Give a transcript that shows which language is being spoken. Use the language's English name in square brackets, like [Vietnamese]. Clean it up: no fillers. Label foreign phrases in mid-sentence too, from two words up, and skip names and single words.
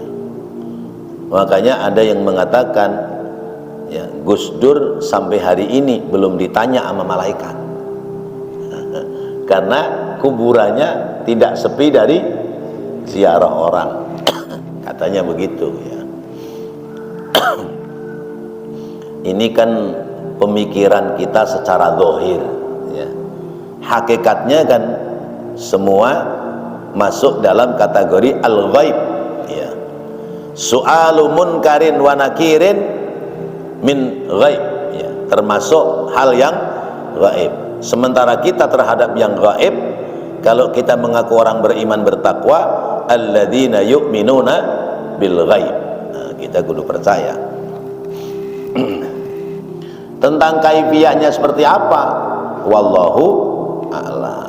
[Indonesian] Makanya ada yang mengatakan ya, Gus Dur sampai hari ini belum ditanya sama malaikat karena kuburannya tidak sepi dari ziarah orang katanya begitu ya. Ini kan pemikiran kita secara zahir ya. Hakikatnya kan semua masuk dalam kategori al-ghaib ya. [Arabic] سؤال منكر ونكير من غيب ya, [Indonesian] termasuk hal yang gaib. Sementara kita terhadap yang gaib, kalau kita mengaku orang beriman bertakwa, [Arabic] الذين يؤمنون بالغيب, [Indonesian] nah, kita kudu percaya. Tentang kaifiyahnya seperti apa, [Arabic] والله أعلم.